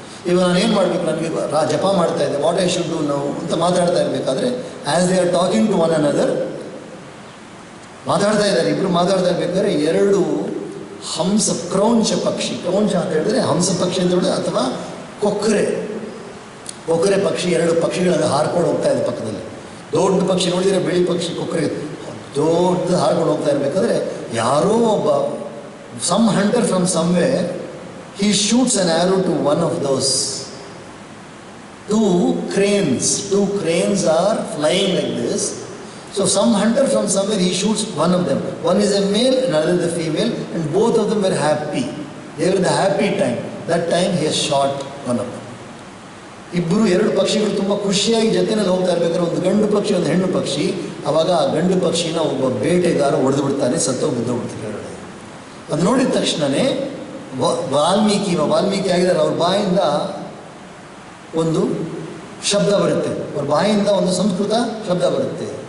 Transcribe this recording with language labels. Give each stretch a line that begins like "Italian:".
Kannada: ಇವಾಗ ನಾನು ಏನು ಮಾಡಬೇಕು, ನನಗೆ ಜಪ ಮಾಡ್ತಾ ಇದ್ದೆ,
English: what I should do
Kannada: ನಾವು ಅಂತ ಮಾತಾಡ್ತಾ ಇರಬೇಕಾದ್ರೆ,
English: as they are talking to one another,
Kannada: ಮಾತಾಡ್ತಾ ಇದ್ದಾರೆ, ಇಬ್ಬರು ಮಾತಾಡ್ತಾ ಇರ್ಬೇಕಾದ್ರೆ ಎರಡು ಹಂಸ, ಕ್ರೌಂಚ ಪಕ್ಷಿ, ಕ್ರೌಂಚ ಅಂತ ಹೇಳಿದ್ರೆ ಹಂಸ ಪಕ್ಷಿ ಅಂತ ಹೇಳಿದ್ರೆ, ಅಥವಾ ಕೊಕ್ಕರೆ ಪಕ್ಷಿ, ಎರಡು ಪಕ್ಷಿಗಳನ್ನು ಹಾರ್ಕೊಂಡು ಹೋಗ್ತಾ ಇದೆ ಪಕ್ಕದಲ್ಲಿ. ದೊಡ್ಡ ಪಕ್ಷಿ ನೋಡಿದರೆ ಬಿಳಿ ಪಕ್ಷಿ, ಕೊಕ್ಕರೆ ದೊಡ್ಡ ಹಾರ್ಕೊಂಡು ಹೋಗ್ತಾ ಇರಬೇಕಾದ್ರೆ ಯಾರೋ ಒಬ್ಬ
English: Some hunter from somewhere, he shoots an arrow to one of those. Two cranes are flying like this. So some hunter from somewhere, he shoots one of them. One is a male, another is a female, and both of them were happy. They were in the happy time. That time he has shot one of them.
Kannada: ಇಬ್ಬರು, ಎರಡು ಪಕ್ಷಿಗಳು ತುಂಬ ಖುಷಿಯಾಗಿ ಜೊತೆಯಲ್ಲಿ ಹೋಗ್ತಾ ಇರ್ಬೇಕಾದ್ರೆ, ಒಂದು ಗಂಡು ಪಕ್ಷಿ, ಒಂದು ಹೆಣ್ಣು ಪಕ್ಷಿ. ಆವಾಗ ಆ ಗಂಡು ಪಕ್ಷಿನ ಒಬ್ಬ ಬೇಟೆಗಾರ ಹೊಡೆದು ಬಿಡ್ತಾನೆ, ಸತ್ತೋಗಿ ಬಿದ್ದೋಗ್ಬಿಡ್ತಾರೆ. ಅದು ನೋಡಿದ ತಕ್ಷಣವೇ ವಾಲ್ಮೀಕಿ ಆಗಿದ್ದಾರೆ, ಅವ್ರ ಬಾಯಿಂದ ಒಂದು ಶಬ್ದ ಬರುತ್ತೆ, ಅವ್ರ ಬಾಯಿಂದ ಒಂದು ಸಂಸ್ಕೃತ ಶಬ್ದ ಬರುತ್ತೆ.